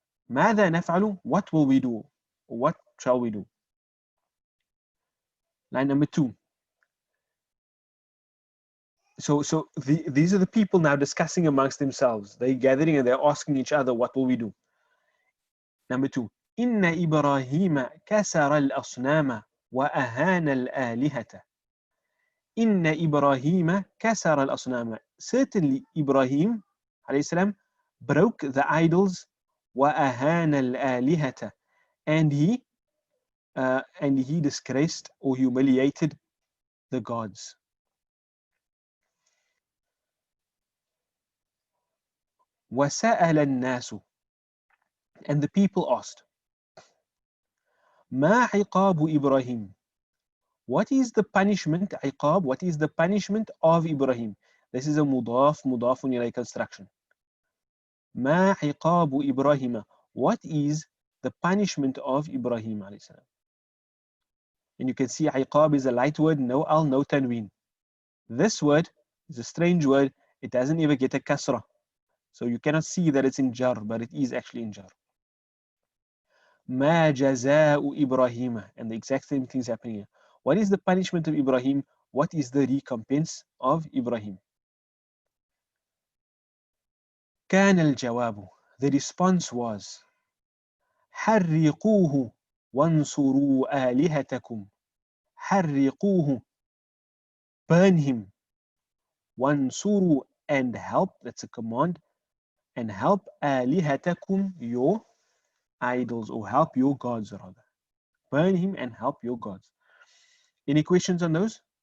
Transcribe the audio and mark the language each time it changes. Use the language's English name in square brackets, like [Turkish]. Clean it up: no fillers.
[Arabic] ماذا نفعل? [English] What will we do? Or what shall we do? Line number 2. So these are the people now discussing amongst themselves. They're gathering and they're asking each other, what will we do? Number 2. [Arabic] إن إبراهيم كسر الأصنام وأهان الآلهة. إن إبراهيم كسر الأصنام. [English] Certainly Ibrahim عليه السلام broke the idols [Arabic] وأهان الآلهة, [English] and he disgraced or humiliated the gods. [Arabic] وسأل الناس, [English] and the people asked, [Arabic] ما عقاب إبراهيم? [English] What is the punishment, عقاب, what is the punishment of Ibrahim? This is a مضاف إليه construction. [Arabic] ما عقاب إبراهيم? [English] What is the punishment of Ibrahim عليه السلام? And you can see عقاب is a light word, no al, no tanween. This word is a strange word. It doesn't even get a kasra. So you cannot see that it's in jar, but it is actually in jar. [Arabic] ما جزاء إبراهيم, [English] and the exact same thing is happening here. What is the punishment of Ibrahim? What is the recompense of Ibrahim? [Arabic] كان الجواب, [English] the response was, [Arabic] حرقوه وانصروا آلهتكم. [English] حرقوه, burn him. وانصروا, and help, that's a command, and help آلهتكم, your idols, or help your gods rather. Burn him and help your gods. Any questions on those?